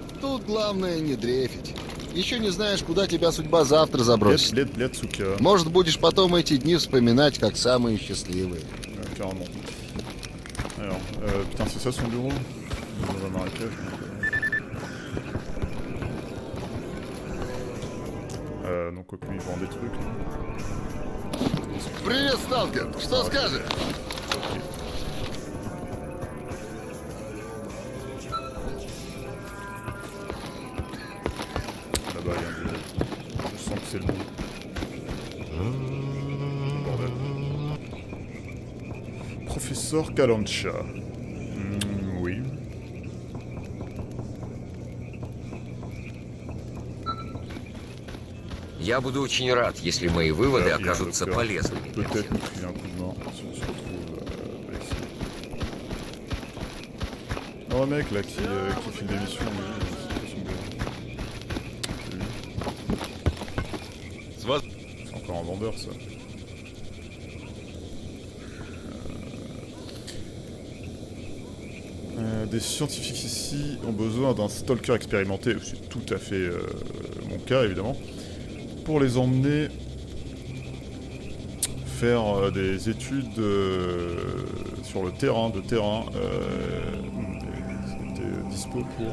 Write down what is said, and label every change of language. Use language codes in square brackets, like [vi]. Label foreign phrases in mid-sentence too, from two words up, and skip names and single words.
[ru] Тут главное не дрейфить. Еще не знаешь, куда тебя судьба завтра забросит. Лет, сука. Может, будешь потом эти дни вспоминать, как самые счастливые. [fr] Carrément. Alors, putain, c'est ça son bureau? Dans un marécage. Donc, quoi que lui, il vend des trucs. Là. [ru] Привет, сталкер! Что скажешь? [fr] Là-bas, il y a un bureau. Je sens que c'est le bon. Bordel. Professeur Kalancha. Oui. [ru] Я буду очень рад, если мои выводы окажутся полезными. [fr] Peut-être nous filer un coup de main si on se retrouve ici. Non, le mec là qui fait des missions, c'est encore un vendeur ça. Des scientifiques ici ont besoin d'un stalker expérimenté, c'est tout à fait mon cas évidemment, pour les emmener faire des études sur le terrain, c'était dispo pour...